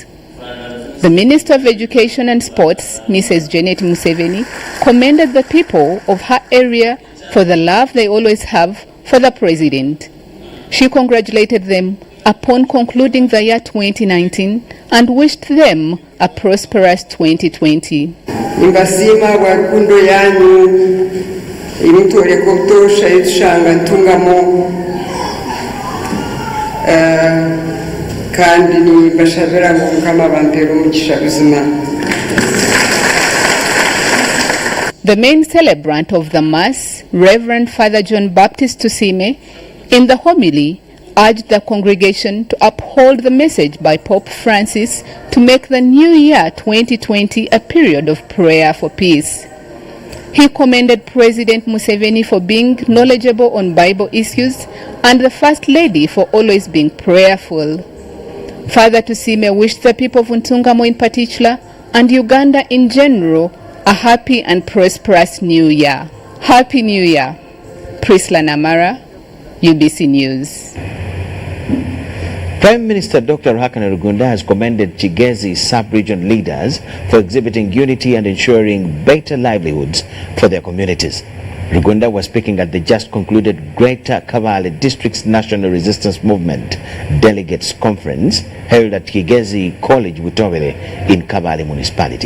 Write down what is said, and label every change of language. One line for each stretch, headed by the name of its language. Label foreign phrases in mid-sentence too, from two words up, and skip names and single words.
English: The Minister of Education and Sports, Mrs. Janet Museveni, commended the people of her area for the love they always have for the President. She congratulated them upon concluding the year 2019 and wished them a prosperous 2020.
Nyankole: Nimbasiima lwakundo yanyu imutoleka obutosha etushanga ntungamo kandi nimbashabira ngu Mukama bampeera omugisha buzima.
English: The main celebrant of the Mass, Reverend Father John Baptist Tusime, in the homily urged the congregation to uphold the message by Pope Francis to make the new year 2020 a period of prayer for peace. He commended President Museveni for being knowledgeable on Bible issues and the First Lady for always being prayerful. Father Tusime wished the people of Ntungamo in particular and Uganda in general a happy and prosperous new year. Happy New Year. Prisla Namara, UBC News. Prime Minister Dr. Ruhakana Rugunda has commended Kigezi sub-region leaders for exhibiting unity and ensuring better livelihoods for their communities. Rugunda was speaking at the just concluded Greater Kabale District's National Resistance Movement Delegates Conference held at Kigezi College, Butobere in Kabale Municipality.